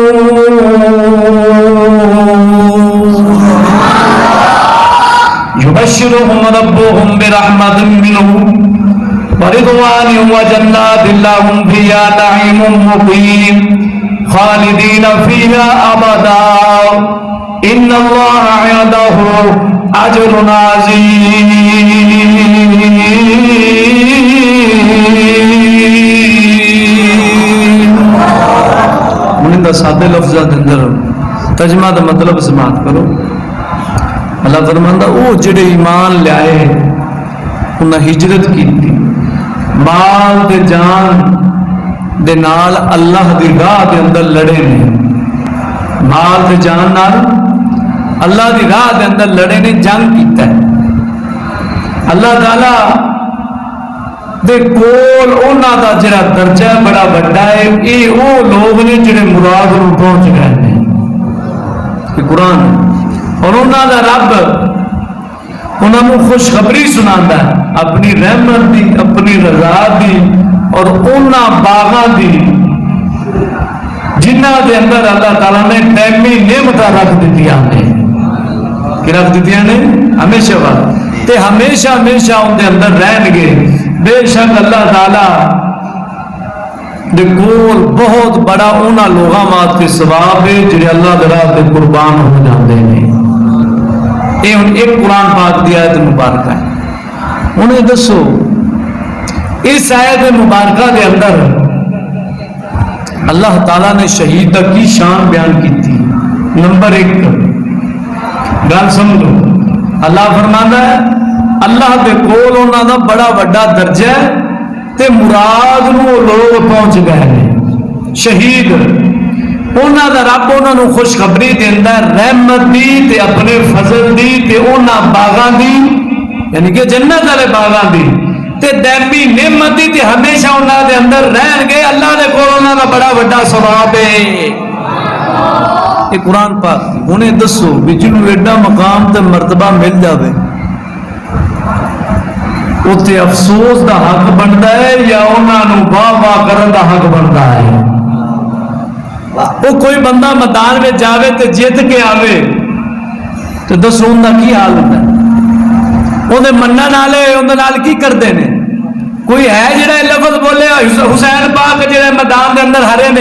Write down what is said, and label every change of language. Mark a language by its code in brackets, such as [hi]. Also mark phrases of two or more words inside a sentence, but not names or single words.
[ar] يبشرهم ربهم برحمة منه ورضوان وجنات لهم فيها نعيم مقيم خالدين فيها أبدا إن الله عنده أجر عظيم. [pa] ان دا سادے لفظاں دے اندر ترجمہ دا مطلب سماعت کرو. اللہ فرماندا او جڑے ایمان لائے انہاں ہجرت کیتی مال دے جان دے نال اللہ دی راہ دے اندر لڑے نے. مال دے جان نال اللہ دی راہ دے اندر لڑے نے, جنگ کیتا ہے. اللہ تعالی دے کول انہاں دا جڑا درجہ بڑا بڑا ہے. اے او لوگ نے جڑے مراد نوں پہنچ گئے نے. کہ قرآن اور انہاں دا رب [ur] انہوں نے خوشخبری سناتا ہے [pa] اپنی رحمت دی, اپنی رضا دی اور انہاں باغاں دی جنہاں دے اندر اللہ تعالیٰ نے دائمی نعمتاں رکھ دتیاں نے. کہ رکھ دتیاں نے ہمیشہ وقت تے ہمیشہ ہمیشہ ان دے اندر رہن گے. بے شک اللہ تعالیٰ دے کول بہت بڑا انہاں لوگاں واسطے ثواب ہے جڑے اللہ دے راہ تے قربان ہو جاندے نے. یہ ایک قرآن پاک دی آیت مبارکہ ہے. انہیں دسو اس آیت مبارکہ دے اندر اللہ تعالیٰ نے [ur] شہید کی شان بیان کی تھی. [pa] نمبر 1 گل سمجھو. [ur] اللہ فرماتا ہے [pa] اللہ دے کول انہاں دا بڑا بڑا درجہ ہے تے مراد نو لوگ [ur] پہنچ گئے ہیں. [pa] شہید انہاں دا رب انہاں نو خوشخبری دیندا ہے رحمت دی تے اپنے فضل دی تے انہاں باغاں دی یعنی کہ جنت والے باغاں دی تے دائمی نعمت دی تے ہمیشہ انہاں دے اندر رہن گے. اللہ دے کول انہاں دا بڑا بڑا ثواب ہے. یہ قرآن پاک. انہیں دسو بھی جنوں ایڈا مقام تے مرتبہ مل جاوے اوتے افسوس دا حق بندا ہے یا انہاں نو واہ واہ کرن دا حق بندا ہے؟ وہ کوئی بندہ میدان میں جاوے تے جیت کے آوے تو دسو [ur] ان کا کی حال ہوتا ہے؟ [pa] انہیں منن والے اندر نال کی کرتے ہیں؟ کوئی ہے جڑا لفظ بولے حسین پاک جڑے میدان دے اندر ہرے نے؟